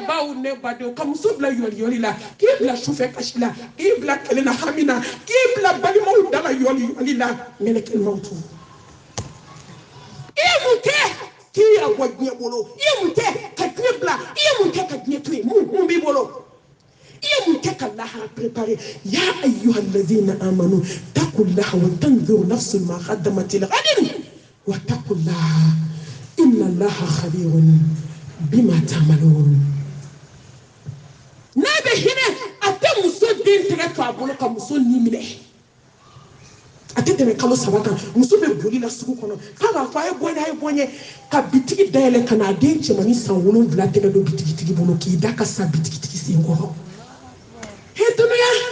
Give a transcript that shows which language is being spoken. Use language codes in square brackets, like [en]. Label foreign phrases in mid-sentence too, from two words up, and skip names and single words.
[bm] baw ne badenw ka muso bila yɔliyɔli la k'i bila sufɛ kasi la k'i bila kɛlɛ na hami na k'i bila balimaw dala yɔliyɔli la [ar] ملك الموت [bm] i ye mun kɛ k'i yɛrɛ bɔ diɲɛ bolo i ye mun kɛ ka diɲɛ bila i ye mun kɛ ka diɲɛ to yen mun b'i bolo i ye mun kɛ ka lahara préparer [ar] يا أيها الذين آمنوا اتقوا الله ولتنظر نفس ما قدمت لغد واتقوا الله إن الله خبير بما تعملون [bm] n'a bɛ hinɛ a tɛ muso den tɛgɛ to a bolo ka muso ni minɛ a tɛ tɛmɛ kalo 3 kan muso bɛ boli la sugu kɔnɔ k'a b'a fɔ a ye bɔ n ye ka bitigi dayɛlɛ ka n'a den cɛmannin san 7 tɛgɛ don bitigitigi bolo k'i da ka sa bitigitigi sen kɔrɔ he dunuya